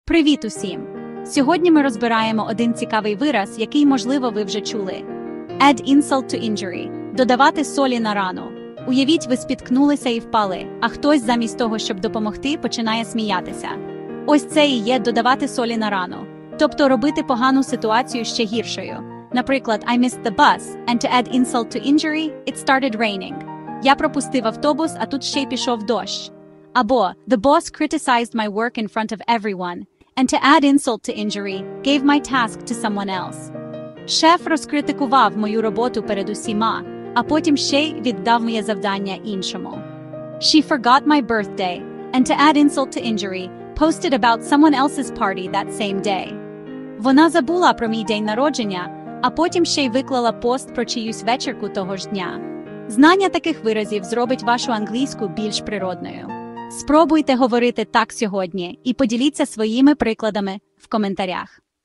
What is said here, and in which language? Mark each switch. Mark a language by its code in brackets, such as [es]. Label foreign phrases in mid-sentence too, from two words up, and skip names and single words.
[uk] Привіт усім! Сьогодні ми розбираємо один цікавий вираз, який, можливо, ви вже чули. [en] Add insult to injury – [uk] додавати солі на рану. Уявіть, ви спіткнулися і впали, а хтось замість того, щоб допомогти, починає сміятися. Ось це і є додавати солі на рану. Тобто робити погану ситуацію ще гіршою. Наприклад, [en] I missed the bus, and to add insult to injury, it started raining. [uk] Я пропустив автобус, а тут ще й пішов дощ. [en] Або the boss criticized my work in front of everyone, and to add insult to injury, gave my task to someone else. [uk] Шеф розкритикував мою роботу перед усіма, а потім ще й віддав моє завдання іншому. [en] She forgot my birthday, and to add insult to injury, posted about someone else's party that same day. [uk] Вона забула про мій день народження, а потім ще й виклала пост про чиюсь вечірку того ж дня. Знання таких виразів зробить вашу англійську більш природною. Спробуйте говорити так сьогодні і поділіться своїми прикладами в коментарях.